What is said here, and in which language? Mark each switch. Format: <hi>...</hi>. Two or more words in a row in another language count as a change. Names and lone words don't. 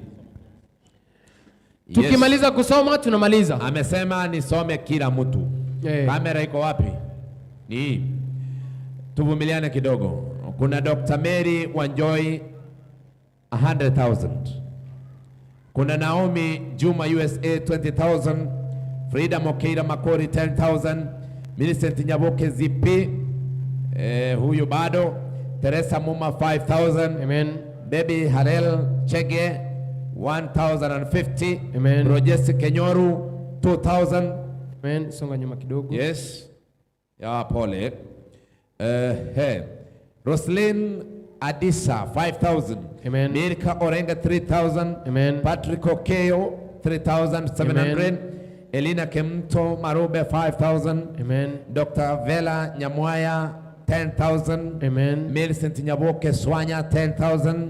<sw>Tukimaliza kusoma tunamaliza. Amesema nisome kila mtu. Kamera iko wapi? Ni tuvumiliane kidogo. Kuna Dr. Mary Wanjoy 100,000. Kuna Naomi Juma USA 20,000. Frida Mokeira Makori 10,000. Millicent Nyaboke ZP huyu bado. Teresa Muma 5,000. Amen. Baby Harel Chege 1,050. Amen. Rogesi Kenyoru 2,000. Amen. Songa nyuma kidogo. Yes. Ya pole. Roslyn Adisa 5,000. Amen. Mirka Orenga 3,000. Amen. Patrick Okeo 3,700. Amen. Elina Kemto Marube 5,000. Amen. Dr. Vela Nyamwaya 10,000. Amen. Millicent Nyaboke Swanya 10,000.</sw>